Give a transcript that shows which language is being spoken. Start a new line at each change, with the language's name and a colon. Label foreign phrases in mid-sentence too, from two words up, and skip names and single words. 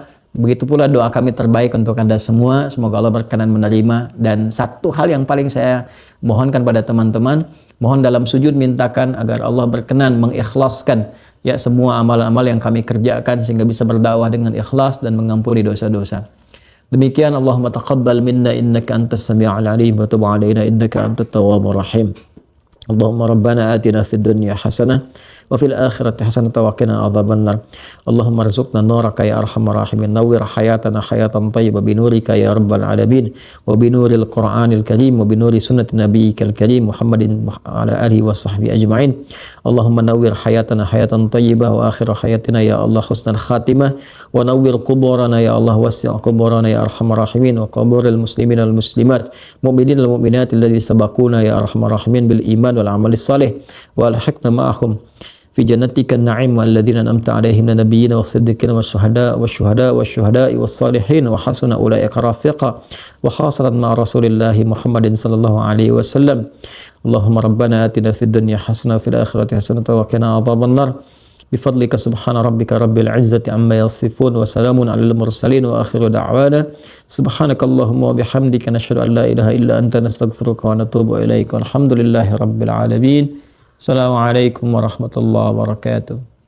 Indonesian: Begitu pula doa kami terbaik untuk Anda semua. Semoga Allah berkenan menerima. Dan satu hal yang paling saya mohonkan pada teman-teman, mohon dalam sujud mintakan agar Allah berkenan mengikhlaskan ya semua amal-amal yang kami kerjakan sehingga bisa berdakwah dengan ikhlas dan mengampuni dosa-dosa. Demikian,
Arabic: اللهم تقبل منا إنك أنت السميع العليم وتب علينا إنك أنت التواب الرحيم. اللهم ربنا آتنا في الدنيا حسنة وفي الآخرة حسنة وقنا عذاب النار. اللهم ارزقنا نورك يا أرحم الراحمين. نور حياتنا حياة طيبة بنورك يا رب العالمين وبنور القرآن الكريم وبنور سنة نبيك الكريم محمد وعلى آله وصحبه أجمعين. اللهم نور حياتنا حياة طيبة وآخر حياتنا يا الله حسن الخاتمة ونور قبورنا يا الله وسع قبورنا يا أرحم الراحمين وقبور المسلمين والمسلمات المؤمنين والمؤمنات الذين سبقونا يا أرحم الراحمين بالإيمان والعمل الصالح وألحقنا معهم في جنتك النعيم والذين أنعمت عليهم من النبيين والصديقين والشهداء والصالحين وحسن أولئك رفيقا وخاصة مع رسول الله محمد صلى الله عليه وسلم. اللهم ربنا آتنا في الدنيا حسنة وفي الآخرة حسنة وقنا عذاب النار. بفضلك سبحان ربك رب العزة عما يصفون وسلام على المرسلين وآخر دعوانا سبحانك اللهم وبحمدك نشهد أن لا إله إلا أنت نستغفرك ونتوب إليك. والحمد لله رب العالمين السلام عليكم ورحمة الله وبركاته.